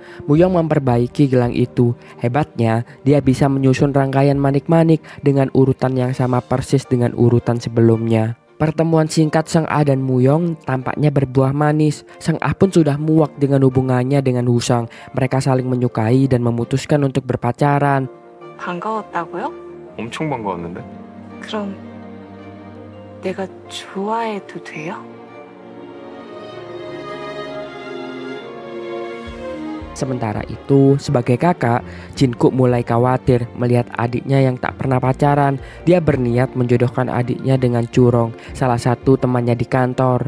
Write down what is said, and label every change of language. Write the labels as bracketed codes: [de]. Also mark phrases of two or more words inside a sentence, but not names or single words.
[id] Muyong memperbaiki gelang itu. Hebatnya, dia bisa menyusun rangkaian manik-manik dengan urutan yang sama persis dengan urutan sebelumnya. Pertemuan singkat Sang Ah dan Muyong tampaknya berbuah manis. Sang Ah pun sudah muak dengan hubungannya dengan Woo-sang. Mereka saling menyukai dan memutuskan untuk berpacaran. [ko] 반가웠다고요? 엄청 반가웠는데? 그럼 내가 좋아해도 돼요? [id] Sementara itu, sebagai kakak, Jin-guk mulai khawatir melihat adiknya yang tak pernah pacaran. Dia berniat menjodohkan adiknya dengan Curong, salah satu temannya di kantor.